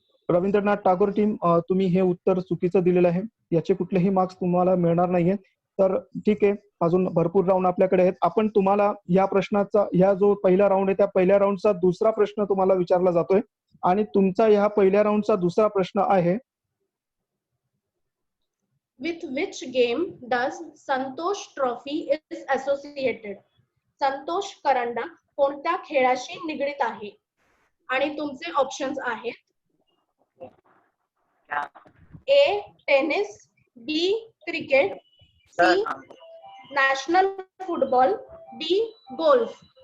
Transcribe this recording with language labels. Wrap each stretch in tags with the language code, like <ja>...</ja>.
<mr>Rabindranath Tagore team, तुम्ही हे उत्तर चुकीचं दिलेलं आहे. याचे कुठलेही मार्क्स तुम्हाला मिळणार नाहीये. तर ठीक आहे, अजून भरपूर राऊंड आपल्याकडे आहेत. आपण तुम्हाला या प्रश्नाचा, ह्या जो पहिला राऊंड आहे त्या पहिल्या राऊंडचा दुसरा प्रश्न तुम्हाला विचारला जातोय. आणि तुमचा ह्या पहिल्या राऊंडचा दुसरा प्रश्न आहे,</mr> <en>With which game does Santosh Trophy is associated?</en> <mr>Santosh करंडक कोणत्या खेळाशी निगडीत आहे? आणि तुमचे ऑप्शन्स आहेत ए टेनिस, बी cricket,</mr> <en>Sir,</en> <mr>C national football, D golf.</mr>